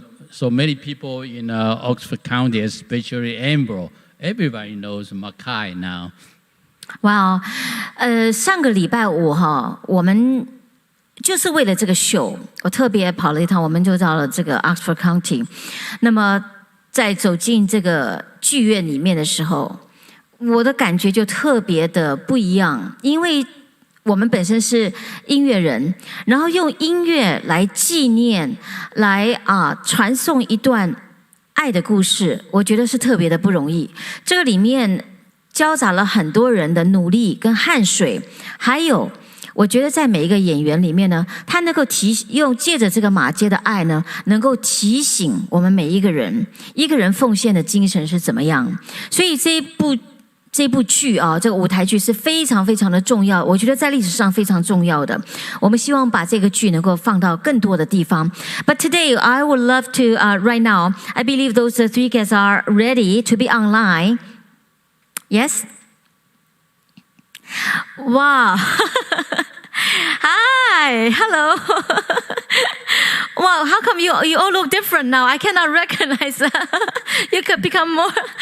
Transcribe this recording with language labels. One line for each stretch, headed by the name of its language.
English: So many people in Oxford County, especially Ambro, everybody knows Makai now.
Chinese: Wow, 上个礼拜五哈，我们就是为了这个秀，我特别跑了一趟，我们就到了这个 Oxford County。那么在走进这个剧院里面的时候，我的感觉就特别的不一样，因为我们本身是音乐人，然后用音乐来纪念，来传送一段爱的故事，我觉得是特别的不容易。这个里面交杂了很多人的努力跟汗水，还有我觉得在每一个演员里面呢，他能够借着这个马街的爱呢，能够提醒我们每一个人奉献的精神是怎么样。所以这一部这部剧啊，这个舞台剧是非常非常的重要，我觉得在历史上非常重要的。我们希望把这个剧能够放到更多的地方。
English: But today, I would love to, right now, I believe those three guests are ready to be online. Yes? Wow. Hi, hello. Wow, how come you all look different now? I cannot recognize. You could become more.